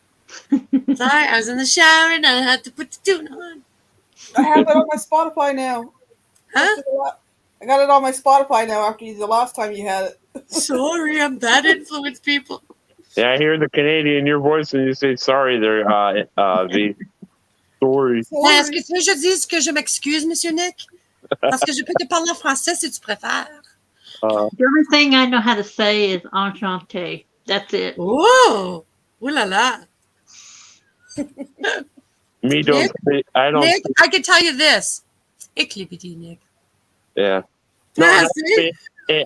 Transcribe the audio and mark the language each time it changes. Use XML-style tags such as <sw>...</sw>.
<en>Sorry, I was in the shower and I had to put the tune on. I have it on my Spotify now. Huh? I got it on my Spotify now after the last time you had it. Sorry, I'm bad influence, people. Yeah, I hear the Canadian in your voice and you say sorry there, V. Sorry.</en> <fr>Est-ce que tu veux que je dise que je m'excuse, Monsieur Nick? Parce que je peux te parler en français si tu préfères.</fr> <en>The only thing I know how to say is enchanté. That's it. Oh! Ooh la la. Me don't. I don't. Nick, I can tell you this. Hey, Clippity, Nick. Yeah. No, Yes,</en>